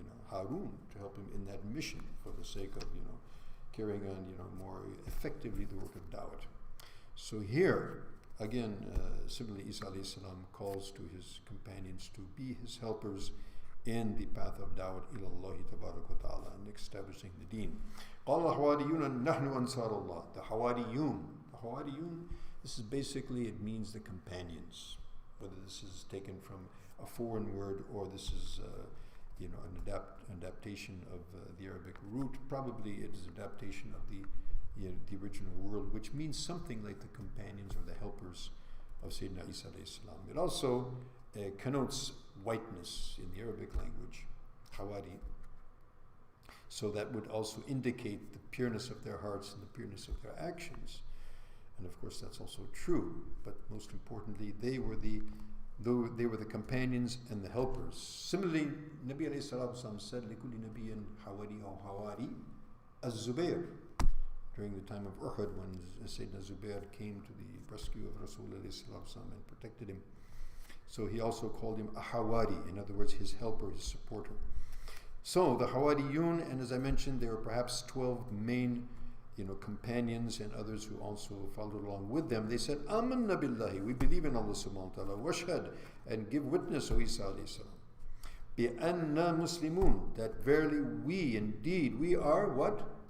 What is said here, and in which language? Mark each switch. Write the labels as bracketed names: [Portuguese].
[English] Harun to help him in that mission for the sake of, carrying on, more effectively the work of Dawat. So here, again, similarly, Isa alayhi salam calls to his companions to be his helpers in the path of Dawat ila Allah tabarak wa ta'ala and establishing the deen. [Arabic] قال الحواريون نحن أنصار الله. [English] The Hawariyun, this is basically, it means the companions. Whether this is taken from a foreign word or this is an adaptation of the Arabic root, probably it is adaptation of the original word, which means something like the companions or the helpers of Sayyidina Isa alayhi salam. It also connotes whiteness in the Arabic language, Hawari. So that would also indicate the pureness of their hearts and the pureness of their actions. And of course that's also true, but most importantly, they were the companions and the helpers. Similarly, Nabi alayhi salatu said, [Arabic] لِكُلِّ نَبِيٍّ حَوَارِي أَوْ حَوَارِي الزُّبَيْرِ. [English] During the time of Uhud, when Sayyidina Zubair came to the rescue of Rasul alayhi salatu and protected him. So he also called him a Hawari, in other words, his helper, his supporter. So the Hawariyun, and as I mentioned, there were perhaps 12 main companions and others who also followed along with them. They said, [Arabic] Amanna billahi, [English] we believe in Allah subhanahu wa ta'ala, washhad, and give witness, O Isa alayhi salam, [Arabic] bi anna muslimun, [English] that verily we are what?